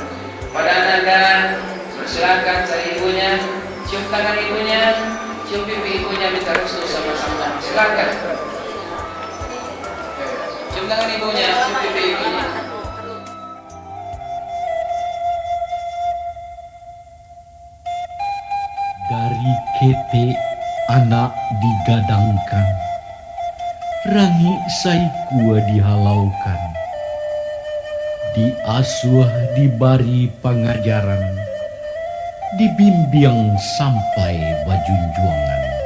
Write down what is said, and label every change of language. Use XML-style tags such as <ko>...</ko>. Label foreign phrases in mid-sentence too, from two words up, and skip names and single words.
<id>Pada Anda bersilakan cari ibunya, cium tangan ibunya, cium pipi ibunya, minta restu sama-sama. Silakan. Cium tangan ibunya, cium pipi ibunya.</id> <min>Dari kete anak digadangkan, rangi saikua dihalaukan, diasuh dibari pengajaran, dibimbing sampai bajunjuangan.</min>